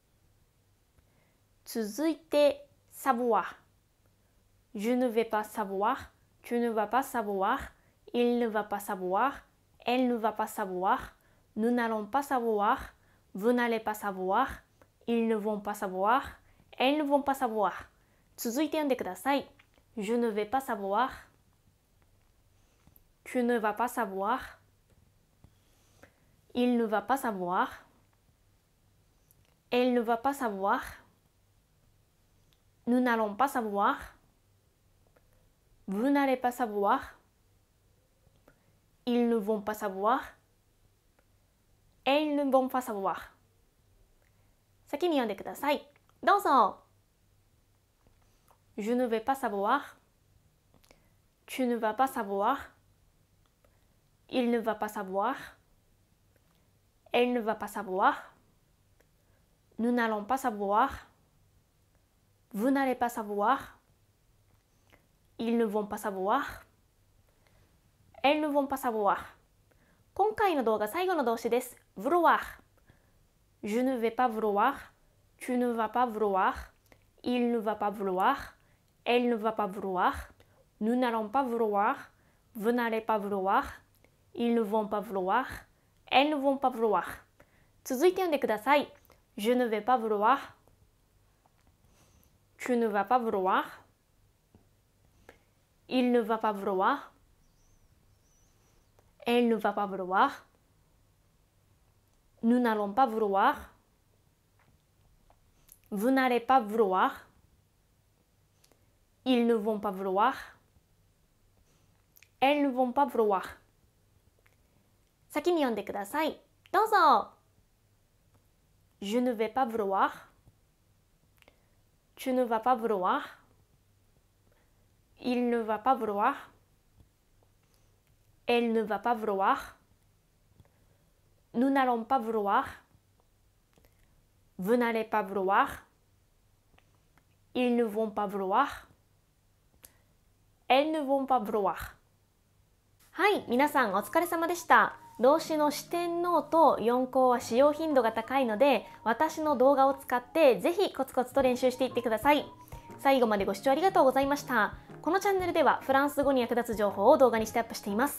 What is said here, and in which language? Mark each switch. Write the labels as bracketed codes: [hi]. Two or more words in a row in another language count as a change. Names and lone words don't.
[ja] 続いて savoir. [fr] Je ne vais pas savoir. Tu ne vas pas savoir. Il ne va pas savoir. Elle ne va pas savoir. Nous n'allons pas savoir. Vous n'allez pas savoir. Ils ne vont pas savoir. Elles ne vont pas savoir. [ja] 続いて読んでください。 [fr] Je ne vais pas savoir. Tu ne vas pas savoir. Il ne va pas savoir. Elle ne va pas savoir. Nous n'allons pas savoir. Vous n'allez pas savoir. Ils ne vont pas savoir. Elles ne vont pas savoir. [ja] 先に読んでください。どうぞ。 [fr] Je ne vais pas savoir. Tu ne vas pas savoir. Il ne va pas savoir. Elle ne va pas savoir. Nous n'allons pas savoir. Vous n'allez pas savoir. Ils ne vont pas savoir. Elles ne vont pas savoir. [ja] 今回の動画最後の動詞です。vouloir. [fr] Je ne vais pas vouloir. Tu ne vas pas vouloir. Il ne va pas vouloir. Elle ne va pas vouloir. Nous n'allons pas vouloir. Vous n'allez pas vouloir. Ils ne vont pas vouloir. Elles ne vont pas vouloir. [ja] 続いて読んでください。 [fr] Je ne vais pas vouloir. Tu ne vas pas vouloir. Il ne va pas vouloir. Elle ne va pas vouloir. Nous n'allons pas vouloir. Vous n'allez pas vouloir. Ils ne vont pas vouloir. Elles ne vont pas vouloir. [ja] 先に読んでください。どうぞ。 [fr] Je ne vais pas vouloir. Tu ne vas pas vouloir. Il ne va pas vouloir. Elle ne va pas vouloir. Nous n'allons pas vouloir. vous n'allez pas vouloir, ils ne vont pas vouloir, elles ne vont pas vouloir。 [ja] はい、皆さんお疲れ様でした。動詞の四点ノーと4項は使用頻度が高いので、私の動画を使ってぜひコツコツと練習していってください。最後までご視聴ありがとうございました。このチャンネルではフランス語に役立つ情報を動画にしてアップしています。